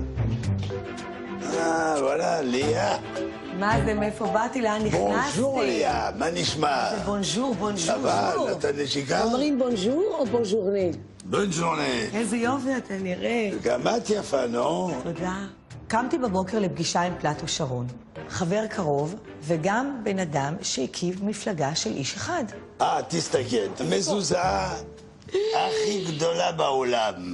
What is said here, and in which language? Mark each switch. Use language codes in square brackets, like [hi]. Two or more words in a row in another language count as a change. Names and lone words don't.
[fr] Ah, voilà, Léa. [he] מה זה, מאיפה באתי, לאן נכנסתי? [fr] Bonjour, Léa. [he] מה נשמע? [fr] Bonjour, bonjour. Ça va, [he] נתן נשיקה? אומרים בונז'ור או בונז'ורני? [fr] Bonne journée. [he] איזה יופי אתה נראה. גם את יפה, נו? תודה. קמתי בבוקר לפגישה עם פלטו שרון, חבר קרוב וגם בן אדם שהקיף מפלגה של איש אחד. תסתכל. מזוזה הכי גדולה בעולם.